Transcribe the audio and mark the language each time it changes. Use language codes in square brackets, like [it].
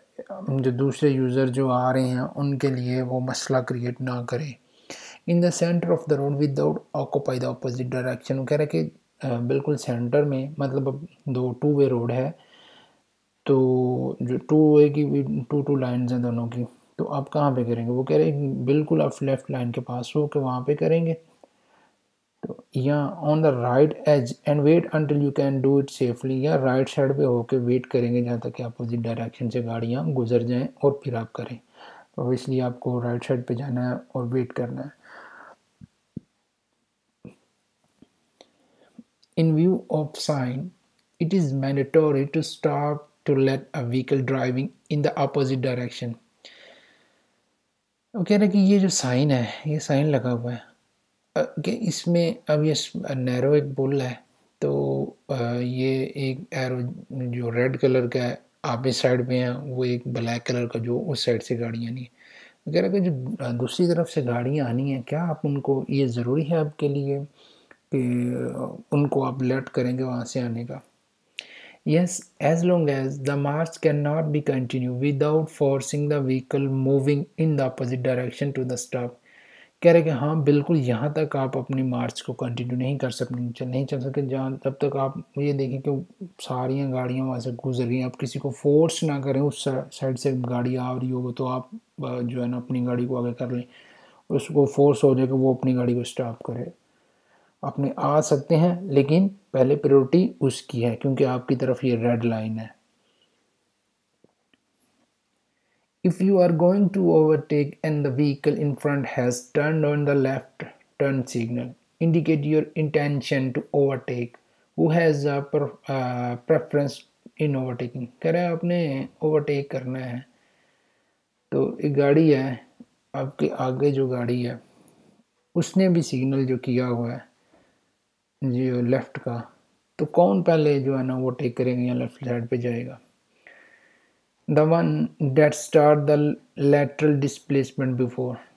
[ur] جو دوسرے یوزر جو آ رہے ہیں ان کے لیے وہ مسئلہ کریٹ نہ کرے. [en] In the centre of the road without occupy the opposite direction. [ur] وہ کہہ رہے کہ بالکل سینٹر میں، مطلب اب ٹو وے روڈ ہے تو جو ٹو لائنز ہیں دونوں کی، تو آپ کہاں پہ کریں گے؟ وہ کہہ رہے ہیں بالکل آپ لیفٹ لائن کے پاس ہو کے وہاں پہ کریں گے. تو [en] یا on the right edge and wait until you can do it safely, [ur] یا رائٹ سائڈ پہ ہو کے ویٹ کریں گے جہاں تک کہ اپوزٹ ڈائریکشن سے گاڑیاں گزر جائیں اور پھر آپ کریں. تو اس لیے آپ کو رائٹ سائڈ پہ جانا ہے اور ویٹ کرنا ہے. [en] In view of sign, it is mandatory to stop to let a vehicle driving in the opposite direction. [ur] وہ کہہ رہے کہ یہ جو سائن ہے، یہ سائن لگا ہوا ہے کہ اس میں اب یہ نیرو ایک بل ہے، تو یہ ایک ایرو جو ریڈ کلر کا ہے آپ اس سائڈ پہ ہیں، وہ ایک بلیک کلر کا جو اس سائڈ سے گاڑیاں نہیں ہیں. وہ کہہ رہا کہ جو دوسری طرف سے گاڑیاں آنی ہیں، کیا آپ ان کو، یہ ضروری ہے آپ کے لیے کہ ان کو آپ لیٹ کریں گے وہاں سے آنے کا؟ [en] Yes, as long as the march cannot be continued without forcing the vehicle moving in the opposite direction to the stop. [ur] کہہ رہے کہ ہاں بالکل یہاں تک آپ اپنی مارچ کو کنٹینیو نہیں کر سکتے، نہیں چل سکتے جب تک آپ یہ دیکھیں کہ ساریاں گاڑیاں وہاں سے گزر رہی ہیں، آپ کسی کو فورس نہ کریں. اس سائڈ سے گاڑی آ رہی ہوگی تو آپ جو ہے نا اپنی گاڑی کو آگے کر لیں، اس کو فورس ہو جائے کہ وہ اپنی گاڑی کو سٹاپ کرے. اپنے آ سکتے ہیں لیکن پہلے پریورٹی اس کی ہے کیونکہ آپ کی طرف یہ ریڈ لائن ہے. [en] If you are going to overtake and the vehicle in front has turned on the left turn signal, indicate your intention to overtake. Who has a preference in overtaking? [ur] کہہ رہے ہیں آپ نے overtake کرنا ہے تو ایک گاڑی ہے آپ کے آگے، جو گاڑی ہے اس نے بھی سگنل جو کیا ہوا ہے جی لیفٹ کا، تو کون پہلے جو ہے نا وہ ٹیک کرے گا یا لیفٹ سائڈ پہ جائے گا؟ [en] The one that start the lateral displacement before.